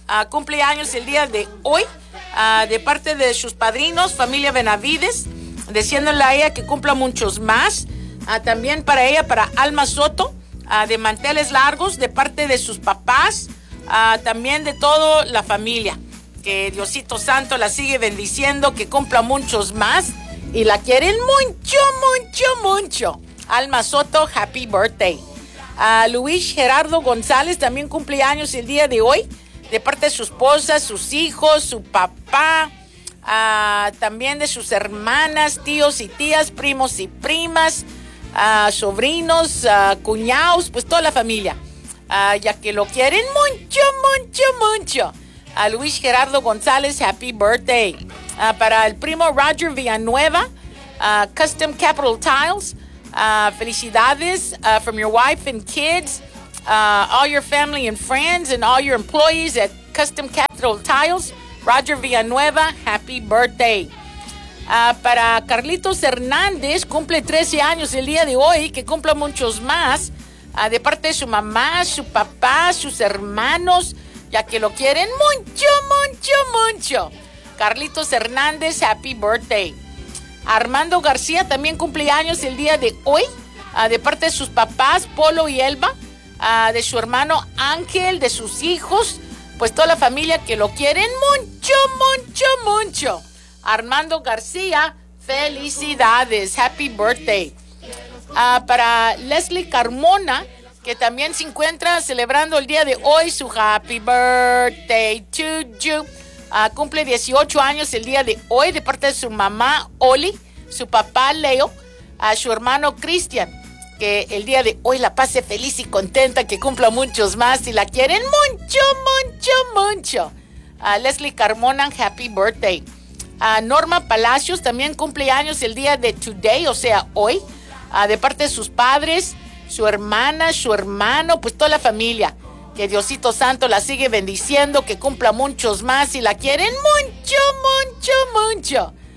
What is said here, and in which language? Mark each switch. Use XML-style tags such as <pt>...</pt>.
<es>Cumple años el día de hoy de parte de sus padrinos, familia Benavides, diciéndole a ella que cumpla muchos más. También para ella, para Alma Soto, de manteles largos de parte de sus papás, también de toda la familia. Que Diosito Santo la sigue bendiciendo, que cumpla muchos más y la quieren mucho, mucho, mucho.</es> <en>Alma Soto, happy birthday.</en> <es>A Luis Gerardo González también cumple años el día de hoy, de parte de su esposa, sus hijos, su papá, también de sus hermanas, tíos y tías, primos y primas, sobrinos, cuñados, pues toda la familia, ya que lo quieren mucho, mucho, mucho.</es> <en>A Luis Gerardo González, happy birthday.</en> <es>Para el primo</es> <en>Roger Villanueva, Custom Capital Tiles, felicidades from your wife and kids, all your family and friends, and all your employees at Custom Capital Tiles. Roger Villanueva, happy birthday.</en> <es>Para Carlitos Hernández, cumple 13 años el día de hoy, que cumpla muchos más, de parte de su mamá, su papá, sus hermanos, ya que lo quieren mucho, mucho, mucho. Carlitos Hernández,</es> <en>happy birthday.</en> <es>Armando García también cumple años el día de hoy, de parte de sus papás, Polo y Elba, de su hermano Ángel, de sus hijos, pues toda la familia que lo quieren mucho, mucho, mucho. Armando García, felicidades,</es> <en>happy birthday.</en> <es>Para Leslie Carmona, que también se encuentra celebrando el día de hoy su</es> <en>happy birthday to you.</en> <es>Cumple 18 años el día de hoy de parte de su mamá Oli, su papá Leo, a su hermano Cristian, que el día de hoy la pase feliz y contenta, que cumpla muchos más y la quieren mucho, mucho, mucho.</es> <en>Leslie Carmona, happy birthday.</en> <es>Norma Palacios también cumple años el día de today, o sea, hoy, de parte de sus padres, su hermana, su hermano, pues toda la familia. Que Diosito Santo la sigue bendiciendo, que cumpla muchos más y la quieren mucho, mucho, mucho.</es>